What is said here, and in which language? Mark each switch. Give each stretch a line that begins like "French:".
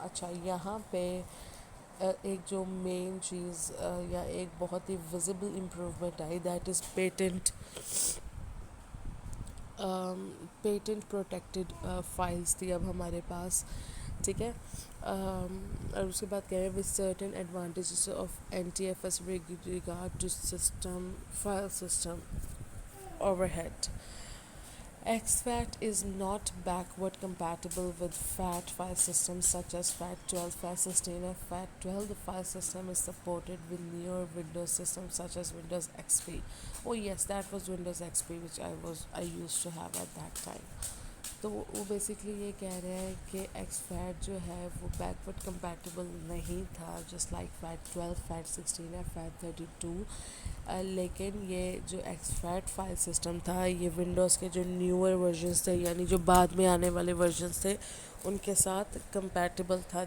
Urdu: اچھا یہاں پہ ایک جو مین چیز یا ایک بہت ہی visible improvement I
English: that is patent, patent protected files
Urdu: تھی اب ہمارے پاس. ٹھیک ہے. اور اس کے بعد کہہ رہے ہیں
English: With certain advantages of N T F S regard to system file system overhead. XFAT is not backward compatible with FAT file systems such as FAT12, FAT16 and FAT12. The file system is supported with newer Windows systems such as Windows XP. Oh yes, that was Windows XP which I used to have at that time.
Urdu: تو وہ basically یہ کہہ رہے ہیں کہ x fat جو ہے وہ بیکورڈ کمپیٹیبل نہیں تھا
English: just like
Urdu: فیٹ 12, فیٹ 16 یا فیٹ 32. لیکن یہ جو ایکس فیٹ فائل سسٹم تھا یہ ونڈوز کے جو نیور ورژنس تھے یعنی جو بعد میں آنے والے ورژنس تھے ان کے ساتھ کمپیٹیبل تھا.